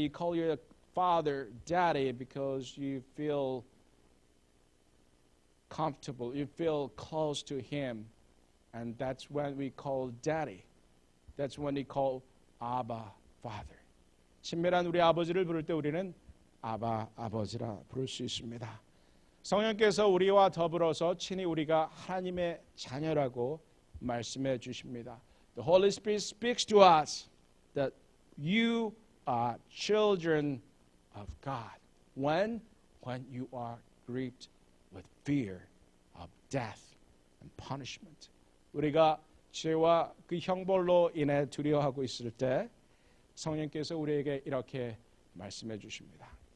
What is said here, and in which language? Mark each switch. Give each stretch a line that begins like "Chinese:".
English: You call your father daddy because you feel comfortable. You feel close to him. And that's when we call daddy. That's when we call Abba, Father.
Korean: 친밀한 우리 아버지를 부를 때 우리는 아바 아버지라 부를 수 있습니다. 성령께서 우리와 더불어서 친히 우리가 하나님의 자녀라고 말씀해 주십니다.
English: The Holy Spirit speaks to us that you are children of God. When you are gripped with fear of death and punishment.
Korean: 우리가 죄와 그 형벌로 인해 두려워하고 있을 때 성령께서 우리에게 이렇게 말씀해 주십니다.